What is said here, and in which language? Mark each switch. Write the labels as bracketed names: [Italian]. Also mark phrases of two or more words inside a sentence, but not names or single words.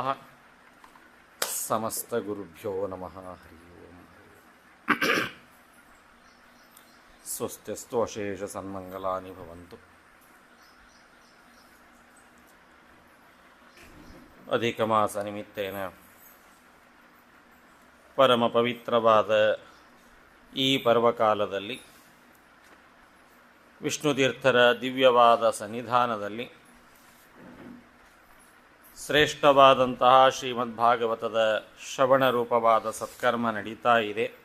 [Sanskrit] समस्तगुरुभ्यो नमः। हरि ओम्। स्वस्त्यस्तु अशेषसन्मङ्गलानि भवन्तु। [Kannada] अधिकमासनिमित्तेन ಪರಮ ಪವಿತ್ರವಾದ ಈ ಪರ್ವಕಾಲದಲ್ಲಿ ವಿಷ್ಣುತೀರ್ಥರ ದಿವ್ಯವಾದ ಸನ್ನಿಧಾನದಲ್ಲಿ ಶ್ರೇಷ್ಠವಾದಂತಹ ಶ್ರೀಮದ್ಭಾಗವತದ ಶ್ರವಣ ರೂಪವಾದ ಸತ್ಕರ್ಮ ನಡೀತಾ ಇದೆ.